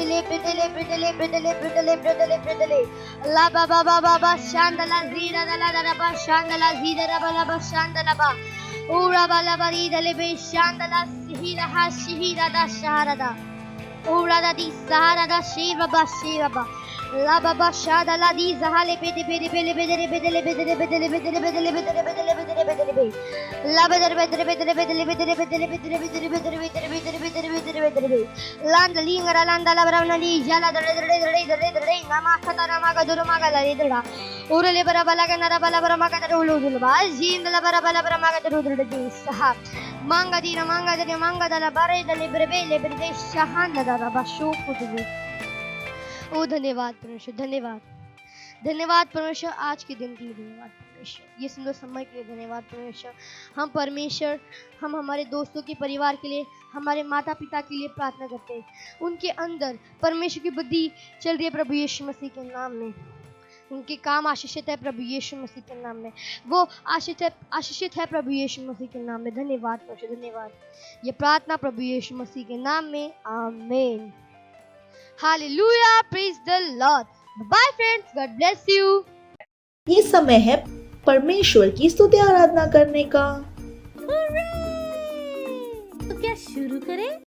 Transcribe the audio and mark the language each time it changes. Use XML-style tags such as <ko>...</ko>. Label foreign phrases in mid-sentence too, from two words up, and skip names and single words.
<hi>la baba shandala zira dala bashandala zira bala shandala ba Ura balabari dalebe shandala sihira ha shihira da shaharada Ura da di sahara da shiva ba La baba shadala di zahale bede La Land lingara landa la bravna li jala dre nama khatara maga duru maga la redra Urale bara bala ganara bala bara maga dulu ba jin la bara bala maga dulu de sahab manga dira manga dala bare dale brebe shahan dara bashu kudu ओ धन्यवाद परमेश्वर, धन्यवाद परमेश्वर। आज के दिन के लिए धन्यवाद परमेश्वर, ये सुंदर समय के लिए धन्यवाद परमेश्वर। हम परमेश्वर हम हमारे दोस्तों के परिवार के लिए, हमारे माता पिता के लिए प्रार्थना करते हैं। उनके अंदर परमेश्वर की बुद्धि चल रही है प्रभु यीशु मसीह के नाम में। उनके काम आशीषित है प्रभु यीशु मसीह के नाम में। वो आशीषित है प्रभु यीशु मसीह के नाम में। धन्यवाद परमेश्वर, धन्यवाद। ये प्रार्थना प्रभु यीशु मसीह के नाम में, आमीन।</hi> <en>Hallelujah, praise the Lord. Bye friends, God bless you.</en> <hi>ये समय है परमेश्वर की स्तुति आराधना करने का। तो क्या शुरू करें?</hi>